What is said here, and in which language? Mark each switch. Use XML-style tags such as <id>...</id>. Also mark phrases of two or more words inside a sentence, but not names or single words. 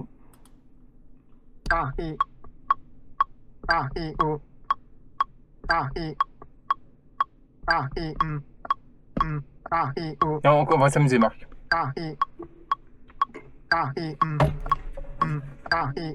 <fr>A, I. A, I, O. A, I. A, I, A, I, O. Non, on va s'amuser, Marc. A, I. A, I, A, I.</fr>